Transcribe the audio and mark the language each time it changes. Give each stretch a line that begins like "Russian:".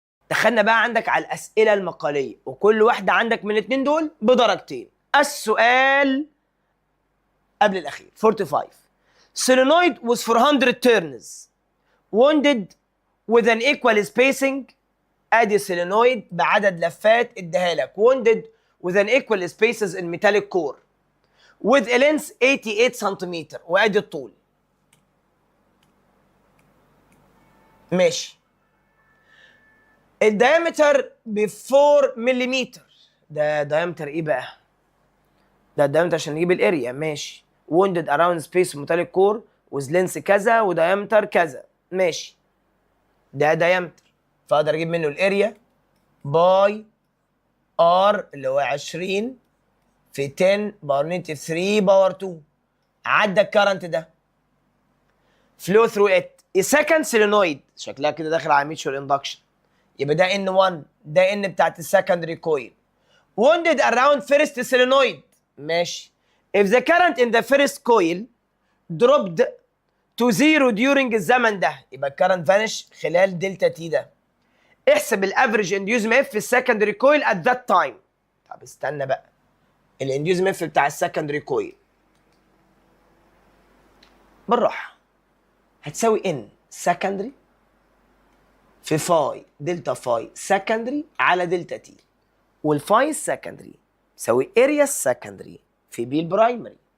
Arabic: دخلنا بقى عندك على الاسئله المقاليه، وكل واحده عندك من الاثنين دول بدرجتين. السؤال قبل الاخير 45.
English: solenoid was 400 turns wounded with an equal spacing. ادي solenoid
Arabic: بعدد لفات اديها لك
English: wounded with an equal spaces in metallic core with a length 88 سنتيمتر،
Arabic: وادي الطول. ماشي. الدايمتر ب 4 ملم. ده دايمتر ايه بقى؟ ده الدايمتر عشان نجيب الاريا. ماشي.
English: wounded around space metallic core with length
Arabic: كذا ودايمتر كذا. ماشي. ده دايمتر، فاقدر اجيب منه الاريا باي ار اللي هو 20 في 10 باور نيجاتيف 3 باور 2. عدى الكرنت ده فلو ثرو ات. السكند سيلينويد شكلها كده داخل على ميتشور اندكشن، يبقى ده ان 1، ده ان بتاعت السكندري كويل.
English: wounded around first solenoid.
Arabic: ماشي.
English: if the current in the first coil dropped to zero during
Arabic: الزمن ده، يبقى الكرنت فانش خلال دلتا تي ده. احسب الافريج انديوزم اف في السكندري كويل
English: at that time.
Arabic: طب استنى بقى، الانديوزم اف بتاع السكندري كويل بالراحه هتساوي ان سكندري في فاي دلتا فاي سكندري على دلتا تي، والفاي السكندري تساوي اريا السكندري في بي البرايمري.